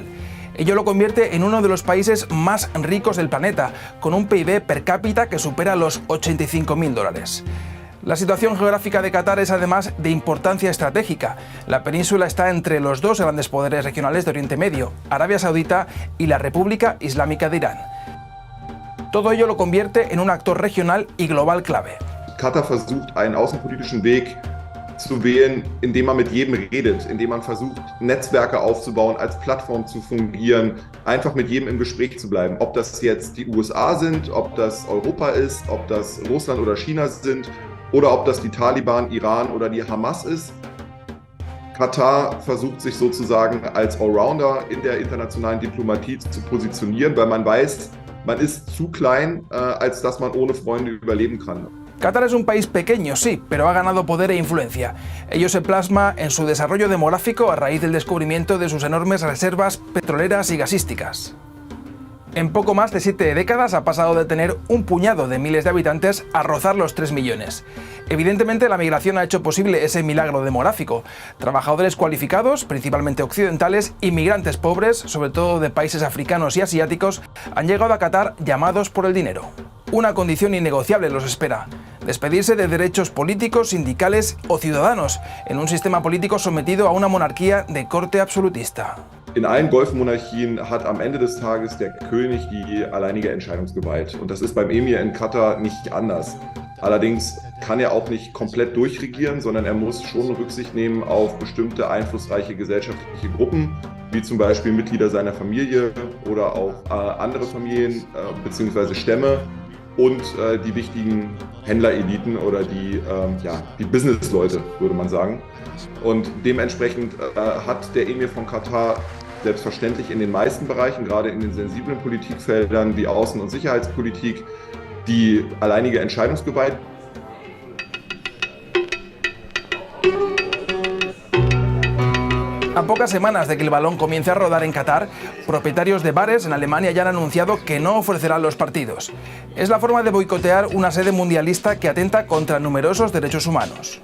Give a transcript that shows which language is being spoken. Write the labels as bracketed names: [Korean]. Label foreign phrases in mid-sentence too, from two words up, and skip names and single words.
[Spanish] Ello lo convierte en uno de los países más ricos del planeta, con un PIB per cápita que supera los $85.000. La situación geográfica de Qatar es además de importancia estratégica. La península está entre los dos grandes poderes regionales de Oriente Medio, Arabia Saudita y la República Islámica de Irán. Todo ello lo convierte en un actor regional y global clave. [German] Katar versucht, einen außenpolitischen Weg zu wählen, indem man mit jedem redet, indem man versucht, Netzwerke aufzubauen, als Plattform zu fungieren, einfach mit jedem im Gespräch zu bleiben. Ob das jetzt die USA sind, ob das Europa ist, ob das Russland oder China sind oder ob das die Taliban, Iran oder die Hamas ist. Katar versucht sich sozusagen als Allrounder in der internationalen Diplomatie zu positionieren, weil man weiß, man ist zu klein, als dass man ohne Freunde überleben kann. [Spanish] Qatar es un país pequeño, sí, pero ha ganado poder e influencia. Ello se plasma en su desarrollo demográfico a raíz del descubrimiento de sus enormes reservas petroleras y gasísticas. En poco más de 7 décadas ha pasado de tener un puñado de miles de habitantes a rozar los 3 millones. Evidentemente, la migración ha hecho posible ese milagro demográfico. Trabajadores cualificados, principalmente occidentales, y migrantes pobres, sobre todo de países africanos y asiáticos, han llegado a Qatar llamados por el dinero. Una condición innegociable los espera: despedirse de derechos políticos, sindicales o ciudadanos en un sistema político sometido a una monarquía de corte absolutista. [German] In allen Golfmonarchien hat am Ende des Tages der König die alleinige Entscheidungsgewalt. Und das ist beim Emir in Katar nicht anders. Allerdings kann er auch nicht komplett durchregieren, sondern er muss schon Rücksicht nehmen auf bestimmte einflussreiche gesellschaftliche Gruppen, wie zum Beispiel Mitglieder seiner Familie oder auch andere Familien bzw. Stämme und die wichtigen Händlereliten oder die Businessleute, würde man sagen. Und dementsprechend hat der Emir von Katar selbstverständlich in den meisten Bereichen, gerade in den sensiblen Politikfeldern wie Außen- und Sicherheitspolitik, die alleinige Entscheidungsgewalt. [Spanish] A pocas semanas de que el balón comience a rodar en Qatar, propietarios de bares en Alemania ya han anunciado que no ofrecerán los partidos. Es la forma de boicotear una sede mundialista que atenta contra numerosos derechos humanos.